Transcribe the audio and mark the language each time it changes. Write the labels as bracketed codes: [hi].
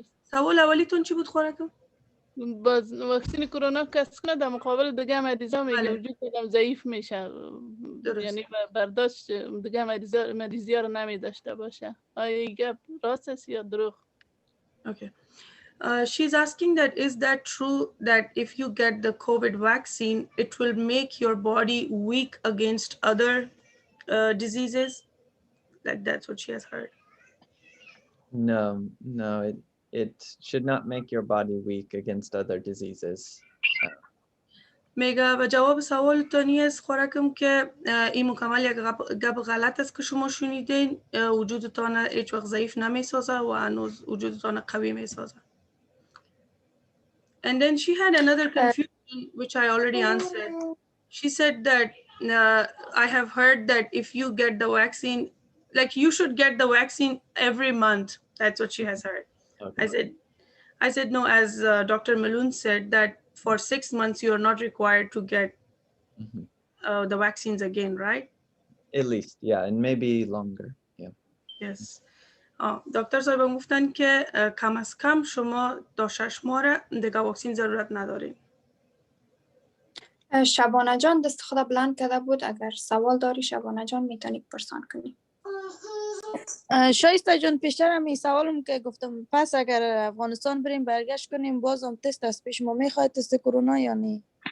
[fa] سوال اولیتون چی بود خوراکم؟ باز واکسن کرونا کس کنه در مقابل دیگه مریضا میگه وجود آدم ضعیف میشه، یعنی برداشت دیگه مریضی ها رو نمی داشته باشه. آیا این گپ راست است یا دروغ؟ [en] Okay. She's asking that is that true that if you get the COVID vaccine, it will make your body weak against other diseases? Like that's what she has heard. No, it should not make your body weak against other diseases. [fa] میگه و جواب سوال تانی است خوراکم که این مکمل یک گپ غلط است که شما شنیدین. وجودتان هیچ وقت ضعیف نمیسازه و هنوز وجودتان قوی میسازه. [en] And then she had another confusion which I already answered. She said that I have heard that if you get the vaccine, like you should get the vaccine every month. That's what she has heard. Okay. I said no, as Dr. Malone said that for 6 months you are not required to get the vaccines again, right? At least, yeah, and maybe longer. Yeah. Yes. [fa] دکتر صاحب گفتن که کم از کم شما تا 6 ماه دیگه واکسن ضرورت ندارین. شبانه جان دست خدا بلند کرده بود، اگر سوال داری شبانه جان میتونی پرسان کنی. شایسته جان پیشتر هم این سوالم که گفتم پس اگر افغانستان بریم برگشت کنیم باز هم تست از پیش ما میخواد تست کرونا یا نه؟